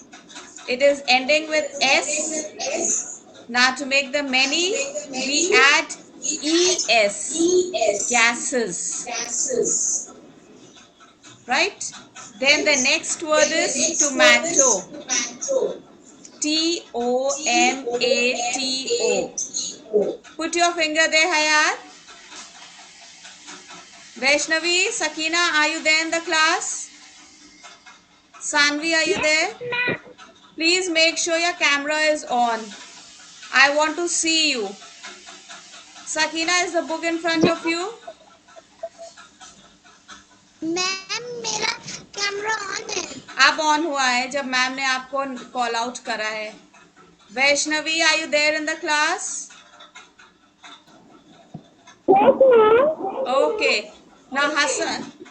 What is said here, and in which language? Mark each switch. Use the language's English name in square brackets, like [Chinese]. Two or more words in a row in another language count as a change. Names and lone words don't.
[English] It is ending with S. Now to make the many, we add ES, gases. Right? Then the next word is tomato. T-O-M-A-T-O. Put your finger there, Hayat. Vaishnavi, Sakina, are you there in the class? Sanvi, are you there? Please make sure your camera is on. I want to see you. Sakina, is the book in front of you? [Hindi] मैम मेरा कैमरा ऑन है. अब ऑन हुआ है जब मैम ने आपको [English] call out [Hindi] करा है. [English] Vaishnavi, are you there in the class? Yes, ma'am. Okay. Now Hassan.